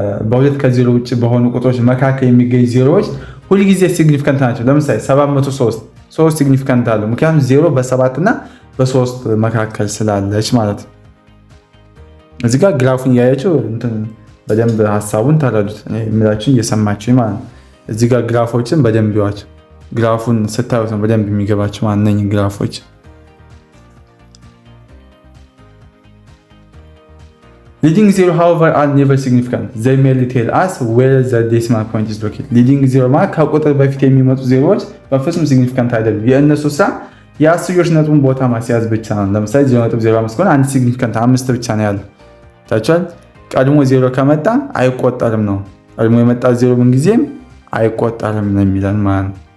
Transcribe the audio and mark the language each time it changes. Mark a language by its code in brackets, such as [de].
[am] በሁለት ከዜሮ ውጭ በሆኑ ቁጥሮች መካከል የሚገኝ ዜሮዎች ሁልጊዜ ሲግኒፊካንት ናቸው። ለምሳሌ 703 ሲግኒፊካንት አለው፣ ምክንያቱም ዜሮ በ7 እና በ3 መካከል ስላለች ማለት ነው። እዚህ ጋር ግራፉን እያያችሁ በደንብ ሀሳቡን ተረዱት፣ የሚላችሁን እየሰማችሁ ማለት ነው። እዚህ ጋር ግራፎችን በደንብ ይዋቸው። ግራፉን ስታዩት ነው በደንብ የሚገባችሁ ማንነኝ ግራፎች። [en] Leading zero, however, are never significant. They merely tell us where the decimal point is located. [am] Leading zero ማለት ከቁጥር በፊት የሚመጡ ዜሮዎች በፍጹም ሲግኒፊካንት አይደሉም። የእነሱ ስራ የአስርዮሽ ነጥቡን ቦታ ማስያዝ ብቻ ነው። ለምሳሌ 0.05 ከሆነ አንድ ሲግኒፊካንት 5 ብቻ ነው ያለው። ታቻል ቀድሞ ዜሮ ከመጣ አይቆጠርም ነው። ቀድሞ የመጣ ዜሮ ምን ጊዜም አይቆጠርም ነው የሚለን ማለት ነው።